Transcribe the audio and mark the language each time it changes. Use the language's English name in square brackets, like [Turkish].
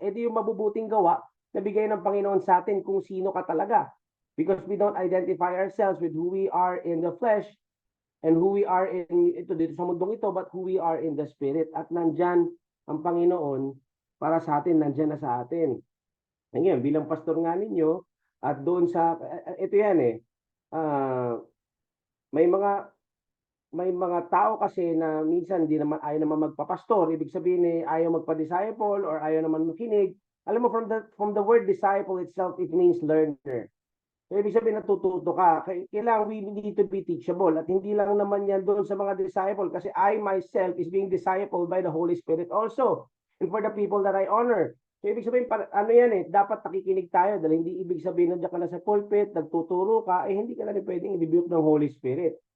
[Filipino] Eh, di yung mabubuting gawa na bigay ng Panginoon sa atin kung sino ka talaga. [English] Because we don't identify ourselves with who we are in the flesh and who we are in [Filipino] ito dito sa mundong ito, [English] but who we are in the spirit. [Filipino] At nandyan ang Panginoon para sa atin, nandyan na sa atin. Ngayon, bilang pastor nga ninyo, at doon sa, ito yan eh, may mga tao kasi na minsan hindi naman ayaw naman magpapastor, ibig sabihin eh ayaw magpa-disciple or ayaw naman makinig. Alam mo, [English] from the word disciple itself, it means learner. [Filipino] So, ibig sabihin natututo ka. Kailangan [English] we need to be teachable. [Filipino] At hindi lang naman yan doon sa mga disciple kasi [English] I myself is being discipled by the Holy Spirit also. And for the people that I honor. [Filipino] So, ibig sabihin, ano yan eh, dapat nakikinig tayo dahil hindi ibig sabihin na ka na sa pulpit, nagtuturo ka, eh hindi ka na rin pwedeng i-rebuke ng Holy Spirit.